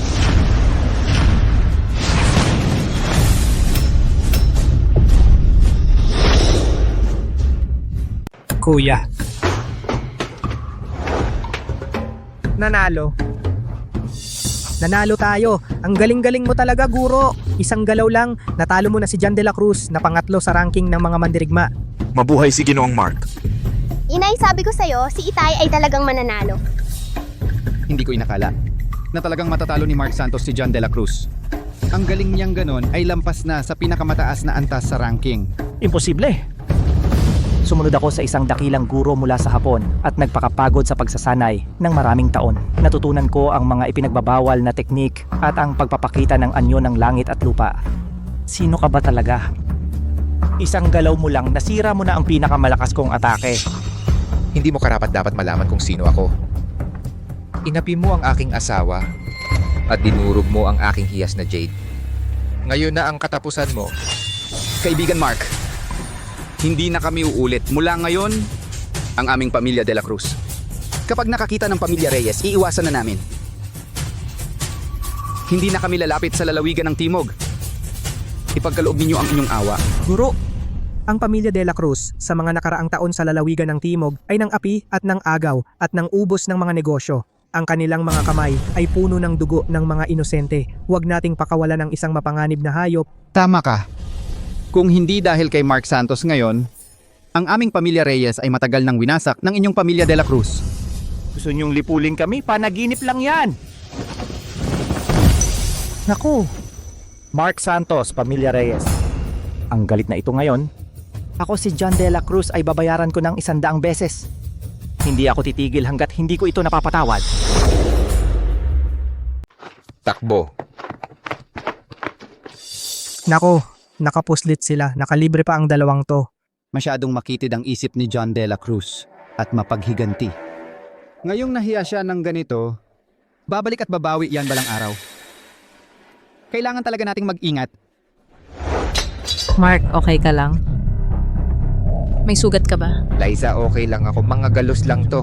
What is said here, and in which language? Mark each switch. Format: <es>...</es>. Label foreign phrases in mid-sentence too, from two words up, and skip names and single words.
<tl>Kuya. Nanalo. Nanalo tayo. Ang galing-galing mo talaga, guro. Isang galaw lang, natalo mo na si John de la Cruz na pangatlo sa ranking ng mga mandirigma. Mabuhay si Ginoong Mark. Inay, sabi ko sa'yo, si Itay ay talagang mananalo. Hindi ko inakala na talagang matatalo ni Mark Santos si John de la Cruz. Ang galing niyang ganon ay lampas na sa pinakamataas na antas sa ranking. Imposible. Sumunod ako sa isang dakilang guro mula sa Hapon at nagpakapagod sa pagsasanay ng maraming taon. Natutunan ko ang mga ipinagbabawal na teknik at ang pagpapakita ng anyo ng langit at lupa. Sino ka ba talaga? Isang galaw mo lang, nasira mo na ang pinakamalakas kong atake. Hindi mo karapat-dapat malaman kung sino ako. Inapi mo ang aking asawa at dinurog mo ang aking hiyas na jade. Ngayon na ang katapusan mo. Kaibigan Mark, hindi na kami uulit. Mula ngayon, ang aming pamilya de la Cruz. Kapag nakakita ng pamilya Reyes, iiwasan na namin. Hindi na kami lalapit sa lalawigan ng Timog. Ipagkaloob ninyo ang inyong awa. Guro, ang pamilya de la Cruz sa mga nakaraang taon sa lalawigan ng Timog ay ng api at ng agaw at ng ubos ng mga negosyo. Ang kanilang mga kamay ay puno ng dugo ng mga inosente. Huwag nating pakawalan ng isang mapanganib na hayop. Tama ka. Kung hindi dahil kay Mark Santos ngayon, ang aming pamilya Reyes ay matagal nang winasak ng inyong pamilya de la Cruz. Gusto niyong lipulin kami? Panaginip lang yan! Naku! Mark Santos, Pamilya Reyes. Ang galit na ito ngayon. Ako si John de la Cruz ay babayaran ko ng 100 beses. Hindi ako titigil hanggat hindi ko ito napapatawad. Takbo. Nako, nakapuslit sila. Nakalibre pa ang dalawang to. Masyadong makitid ang isip ni John de la Cruz at mapaghiganti. Ngayong nahiya siya ng ganito, babalik at babawi yan balang araw. Kailangan talaga nating mag-ingat. Mark, okay ka lang? May sugat ka ba? Liza, okay lang ako. Mga galos lang to.</tl>